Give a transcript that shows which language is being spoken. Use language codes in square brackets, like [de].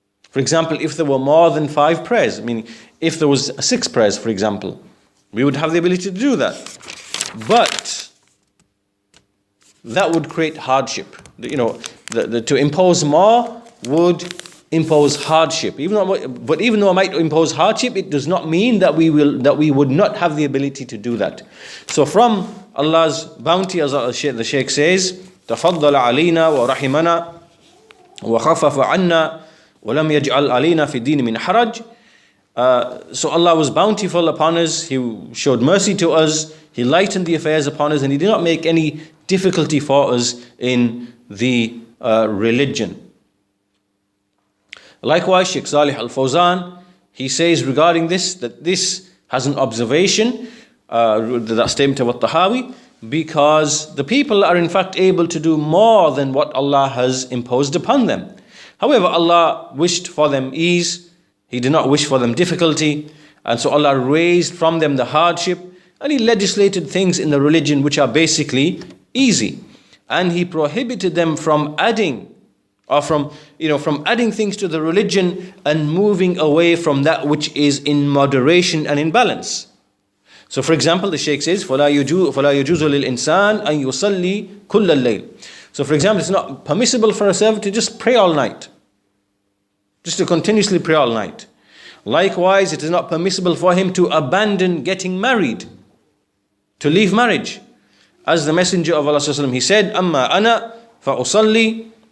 [en] For example, if there were more than 5 prayers, meaning if there was 6 prayers, for example, we would have the ability to do that. But that would create hardship. To impose more would impose hardship. Even though it might impose hardship, it does not mean that we would not have the ability to do that. So from Allah's bounty, as the Shaykh says, [ar] تَفَضَّلَ عَلَيْنَا وَرَحِمَنَا وَخَفَفَ عَنَّا وَلَمْ يَجْعَلْ عَلَيْنَا فِي الدِّينِ مِنْ حَرَجٍ. [en] So Allah was bountiful upon us, He showed mercy to us, He lightened the affairs upon us, and He did not make any difficulty for us in the religion. Likewise, Shaykh Saalih al-Fawzaan, he says regarding this, that this has an observation, that statement of at-Tahaawi, because the people are in fact able to do more than what Allah has imposed upon them. However, Allah wished for them ease, He did not wish for them difficulty, and so Allah raised from them the hardship, and He legislated things in the religion which are basically easy, and He prohibited them from adding from adding things to the religion and moving away from that which is in moderation and in balance. So for example, the Shaykh says, [ar] فَلَا يُجُوزُ لِلْإِنسَانِ أَن يُصَلِّي كُلَّ اللَّيْلِ. [en] So for example, it's not permissible for a servant to just pray all night, just to continuously pray all night. Likewise, it is not permissible for him to abandon getting married, to leave marriage. As the Messenger of Allah ﷺ, he said, [ar] أَمَّا أَنَا فَأُصَلِّي.